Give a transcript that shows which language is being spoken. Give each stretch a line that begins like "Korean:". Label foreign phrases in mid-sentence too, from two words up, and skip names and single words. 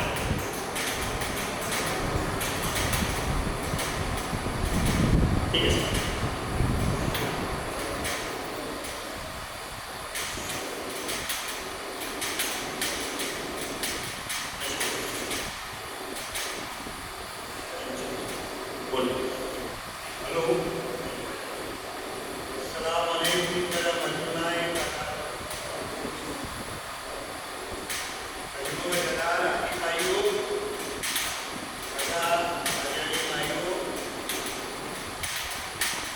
Gujarati: ઠીક છે. બોલો.
Arabic: हेलो السلام عليكم ورحمة الله وبركاته.
Hindi: भाइयों